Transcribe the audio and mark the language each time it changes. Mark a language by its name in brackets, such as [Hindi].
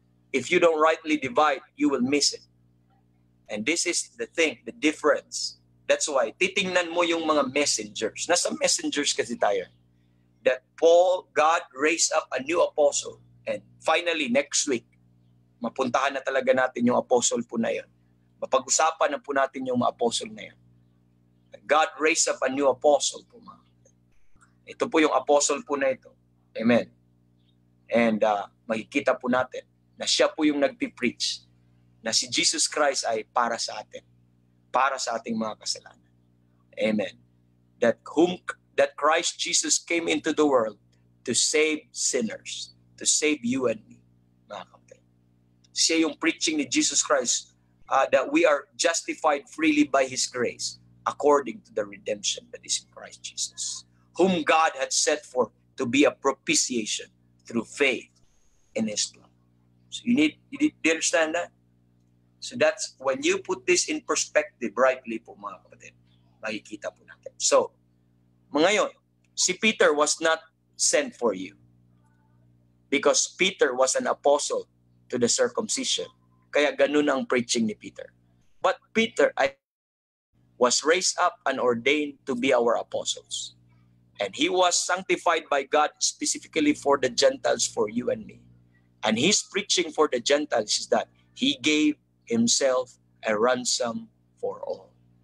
[English] If you don't rightly divide, you will miss it. And this is the thing, the difference. [Filipino] That's why, titingnan mo yung mga messengers. Nasa messengers kasi tayo. [English] That God raised up a new apostle. [Filipino] And finally, next week, mapuntahan na talaga natin yung apostle po na yun. Mapag-usapan na po natin yung mga apostle na yun. [English] God raised up a new apostle po. [Filipino] Ito po yung apostle po na ito. Amen. And makikita po natin na siya po yung nagpipreach na si Jesus Christ ay para sa atin, para sa ating mga kasalanan. [English] Amen. That Christ Jesus came into the world to save sinners, to save you and me, mga kapatid. [Filipino] Siya yung preaching ni [English] Jesus Christ, that we are justified freely by His grace according to the redemption that is in Christ Jesus, whom God had set forth to be a propitiation through faith in His blood. So you need to understand that? So that's when you put this in perspective rightly po, mga kapatid, [Filipino] makikita po natin. [English] So, ngayon, si Peter was not sent for you because Peter was an apostle to the circumcision. [Filipino] Kaya ganun ang preaching ni Peter. [English] But Peter was raised up and ordained to be our apostles. And he was sanctified by God specifically for the Gentiles, for you and me. And his preaching for the Gentiles is that he gave himself a ransom for all.